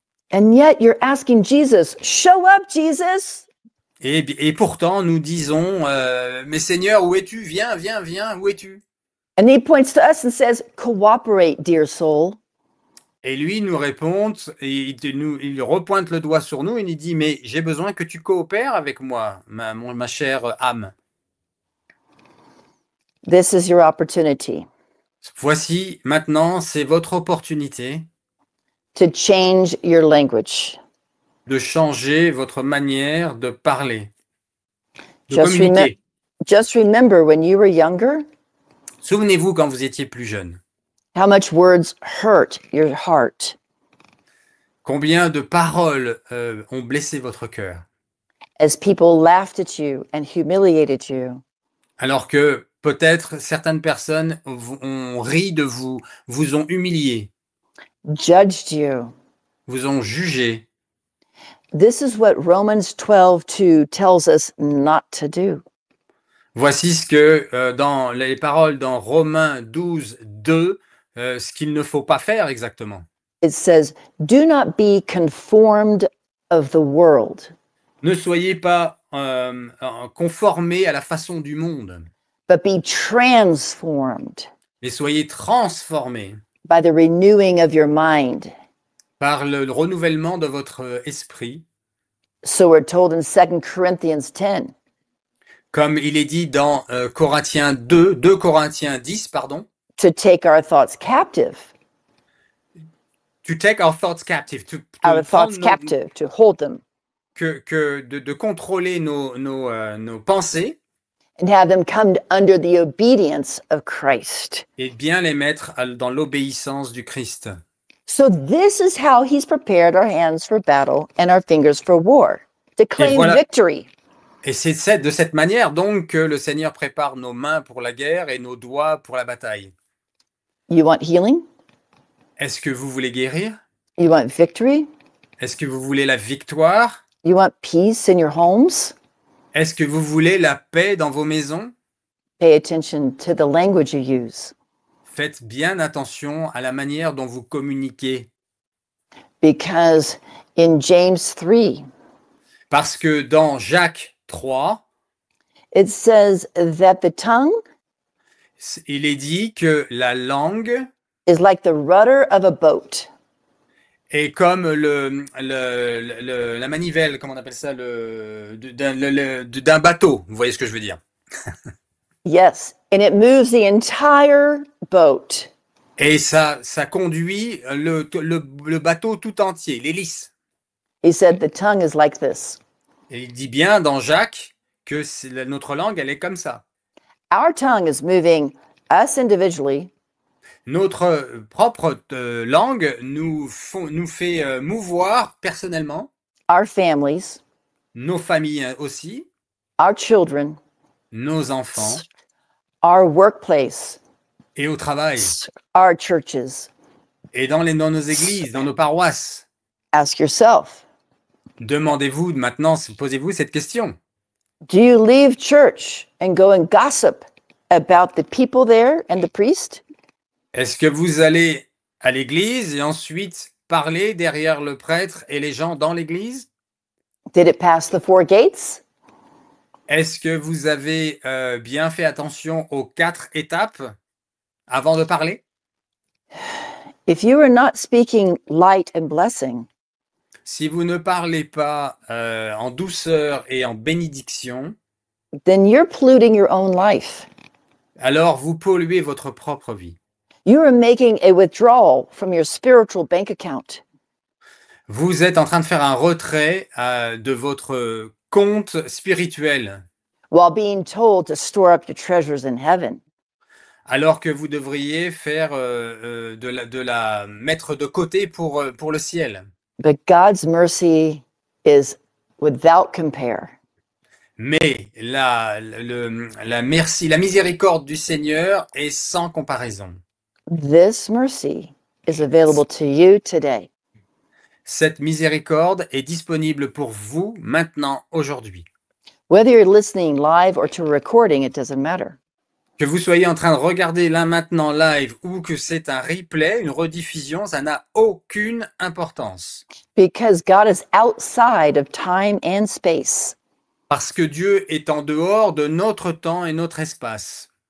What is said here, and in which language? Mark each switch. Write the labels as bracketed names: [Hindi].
[English] And yet you're asking Jesus, show up, Jesus. [French] Et pourtant, nous disons, mais Seigneur, où es-tu? Viens, viens, viens, où es-tu? [English] And he points to us and says, cooperate, dear soul. [French] Et lui nous répond, et il repointe le doigt sur nous et il dit, mais j'ai besoin que tu coopères avec moi, ma chère âme. [English] This is your opportunity [French] Voici, maintenant, c'est votre opportunité [English] to change your language. [French] de changer votre manière de parler, de [English] Just, [French] communiquer. [English] just remember when you were younger, [French] Souvenez-vous quand vous étiez plus jeune, [English] how much words hurt your heart [French] combien de paroles ont blessé votre cœur, [English] as people laughed at you and humiliated you. [French] alors que peut-être certaines personnes ont ri de vous, vous ont humilié, [English] Judged you. [French] vous ont jugé. [English] This is what Romans 12:2 tells us not to do. [French] Voici ce que dans les paroles dans Romains 12, 2, ce qu'il ne faut pas faire exactement. [English] It says, do not be conformed of the world, [French] Ne soyez pas conformés à la façon du monde, [English] but be transformed [French] mais soyez transformés [English] by the renewing of your mind. [French] par le renouvellement de votre esprit, [English] So we're told in 2 Corinthians 10. [French] comme il est dit dans Corinthiens 2 Corinthiens 10, pardon, [English] To take our thoughts captive, to take our thoughts captive, our thoughts captive, to hold them [French] de contrôler nos pensées [English] and have them come under the obedience of Christ. [French] et bien les mettre dans l'obéissance du Christ. [English] So this is how he's prepared our hands for battle and our fingers for war, to claim [French] voilà. [English] victory. [French] Et c'est de cette manière donc que le Seigneur prépare nos mains pour la guerre et nos doigts pour la bataille. [English] You want healing? [French] Est-ce que vous voulez guérir? [English] You want victory? [French] Est-ce que vous voulez la victoire? [English] You want peace in your homes? [French] Est-ce que vous voulez la paix dans vos maisons? [English] Pay attention to the language you use, [French] Faites bien attention à la manière dont vous communiquez. [English] because in James 3, [French] Parce que dans Jacques 3, [English] It says that the tongue [French] Il est dit que la langue [English] is like the rudder of a boat. [French] est comme la manivelle, comment on appelle ça, d'un bateau. Vous voyez ce que je veux dire? [English] Yes, and it moves the entire boat. [French] Et ça conduit le bateau tout entier, l'hélice. [English] He said the tongue is like this. [French] Et il dit bien dans Jacques que notre langue, elle est comme ça. [English] Our tongue is moving us individually [French] Notre propre langue nous fait mouvoir personnellement, [English] our families, [French] nos familles aussi, [English] our children, [French] nos enfants, [English] our workplace, [French] et au travail, [English] our churches. [French] et dans nos églises, dans nos paroisses. [English] Ask yourself, [French] Demandez-vous maintenant, posez-vous cette question. [English] do you leave church and go and gossip about the people there and the priest? [French] Est-ce que vous allez à l'église et ensuite parler derrière le prêtre et les gens dans l'église? [English] Did it pass the 4 gates? [French] Est-ce que vous avez bien fait attention aux 4 étapes avant de parler? [English] If you are not speaking light and blessing, [French] Si vous ne parlez pas en douceur et en bénédiction, [English] then you're polluting your own life. [French] alors vous polluez votre propre vie. [English] You are making a withdrawal from your spiritual bank account. [French] Vous êtes en train de faire un retrait de votre compte spirituel, [English] While being told to store up your treasures in heaven. [French] alors que vous devriez faire de la mettre de côté pour le ciel. [English] But God's mercy is without compare. [French] Mais la miséricorde du Seigneur est sans comparaison. [English] This mercy is available to you today. [French] Cette miséricorde est disponible pour vous maintenant, aujourd'hui. [English] Whether you're listening live or to a recording, it doesn't matter. [French] Que vous soyez en train de regarder là maintenant live ou que c'est un replay, une rediffusion, ça n'a aucune importance. [English] Because God is outside of time and space. [French] Parce que Dieu est en dehors de notre temps et notre espace.